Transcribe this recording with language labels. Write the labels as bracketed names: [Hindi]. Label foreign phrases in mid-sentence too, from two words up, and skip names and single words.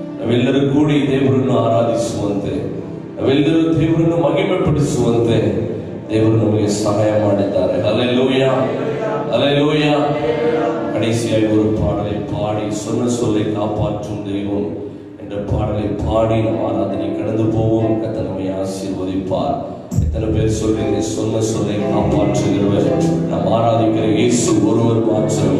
[Kannada] ನಾವೆಲ್ಲರೂ ಕೂಡಿ ದೇವರನ್ನು ಆರಾಧಿಸುವಂತೆ, ನಾವೆಲ್ಲರೂ ದೇವರನ್ನು ಮಹಿಮೆಪಡಿಸುವಂತೆ ದೇವರು ನಮಗೆ ಸಹಾಯ ಮಾಡಿದ್ದಾರೆ. [Tamil] ஹல்லேலூயா, ஹல்லேலூயா. கடைசியாக ஒரு பாடலை பாடி சொன்ன சொல்லை காப்பாற்றும் தெய்வம் என்ற பாடலை பாடி நம் ஆராதனை கடந்து போவோம். கர்த்தர் நம்மை ஆசீர்வதிப்பார். எத்தனை பேர் சொல்றீங்க, சொன்ன சொல்லை காப்பாற்றுகிறவர் நாம் ஆராதிக்கிற இயேசு ஒருவர் மாத்திரமே.